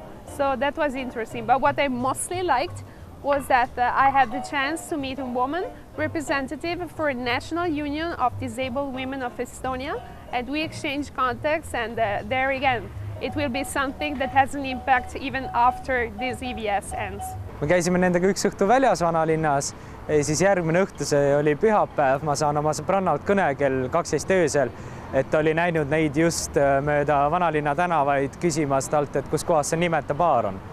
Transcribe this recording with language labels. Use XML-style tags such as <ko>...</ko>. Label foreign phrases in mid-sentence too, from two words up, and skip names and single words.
<en>So that was interesting. But what I mostly liked was that I had the chance to meet a woman representative for a National Union of Disabled Women of Estonia, and we exchanged contacts, and there again, it will be something that has an impact even after this EVS ends.</en> <et>Me käisime nendega üks õhtu väljas vanalinnas, siis järgmine õhtu, see oli pühapäev, ma saan oma sõbrannalt kõne kell 12 öösel, et oli näinud neid just mööda vanalinna tänavaid küsimas talt, et kus kohas see nimeta baar on.</et>